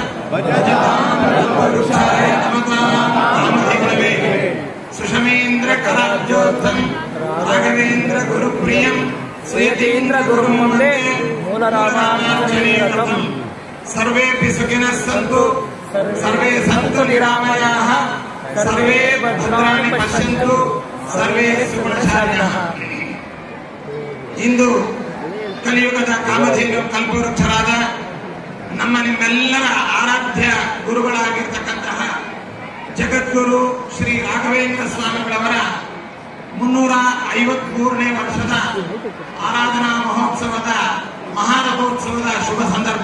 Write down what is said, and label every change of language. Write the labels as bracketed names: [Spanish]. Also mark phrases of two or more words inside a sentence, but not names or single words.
[Sanskrit] भजतां नमतां सुषमेन्द्रकराब्जोत्थम् राघवेन्द्र गुरुप्रियं श्रीयतीन्द्र गुरुमुंडे मूलरामार्चनीयम् सर्वेपि सुखिनः सन्तु सर्वे सन्तु निरामयाः सर्वे भद्राणि पश्यन्तु सर्वे सुगुणशालिनः। [Kannada] ಇಂದು ಕಲಿಯುಗದ ಕಾಮಧೇನು ಕಲ್ಪವೃಕ್ಷರಾದ ನಮ್ಮ ನಿಮ್ಮೆಲ್ಲರ ಆರಾಧ್ಯ ಗುರುಗಳಾಗಿರ್ತಕ್ಕಂತಹ ಜಗದ್ಗುರು ಶ್ರೀ ರಾಘವೇಂದ್ರ ಸ್ವಾಮಿಗಳವರ 353ನೇ ವರ್ಷದ ಆರಾಧನಾ ಮಹೋತ್ಸವದ ಮಹಾರಥೋತ್ಸವದ ಶುಭ ಸಂದರ್ಭ.